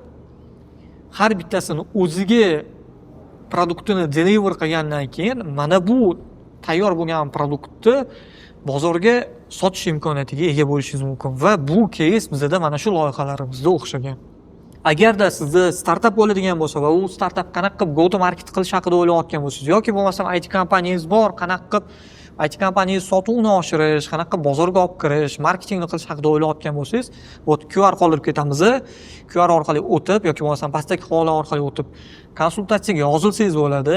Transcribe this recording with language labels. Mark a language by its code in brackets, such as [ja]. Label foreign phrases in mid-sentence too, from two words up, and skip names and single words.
[uz] har bittasini o'ziga produktini deliver qilgandan keyin mana bu tayyor bo'lgan produktni bozorga sotish imkoniyatiga ega bo'lishingiz mumkin va bu keys bizda mana shu loyihalarimizda o'xshagan. Agarda sizda startap bo'ladigan bo'lsa va u startap qanaqa qilib [en] go to market [uz] qilish haqida o'ylayotgan bo'lsangiz yoki bo'lmasam IT kompaniyangiz bor, qanaqa qilib IT kompaniyangiz sotuvini oshirish, qanaqa qilib bozorga olib kirish, marketingni qilish haqida o'ylayotgan bo'lsangiz, bu QR qoldirib ketamiz. QR orqali o'tib yoki bo'lmasam pastdagi havola orqali o'tib konsultatsiyaga yozilsangiz bo'ladi.